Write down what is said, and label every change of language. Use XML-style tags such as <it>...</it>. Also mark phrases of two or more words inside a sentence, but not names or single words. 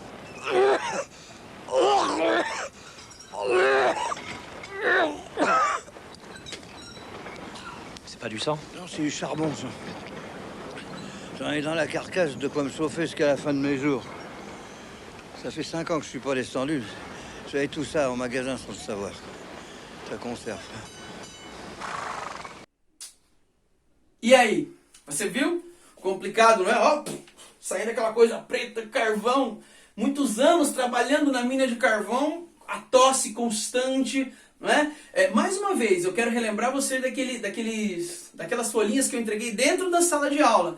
<fr>C'est pas du sang? Non, c'est du charbon, ça. J'en ai dans la carcasse de quoi me chauffer jusqu'à la fin de mes jours. Ça fait 5 ans que je suis pas descendu. J'avais tout ça au magasin sans le savoir. Ça conserve.</fr> <pt>E aí? Você viu? Complicado, não é? Ó, saindo aquela coisa preta, carvão. Muitos anos trabalhando na mina de carvão, a tosse constante, não é? Mais uma vez, eu quero relembrar você daquelas folhinhas que eu entreguei dentro da sala de aula.</pt>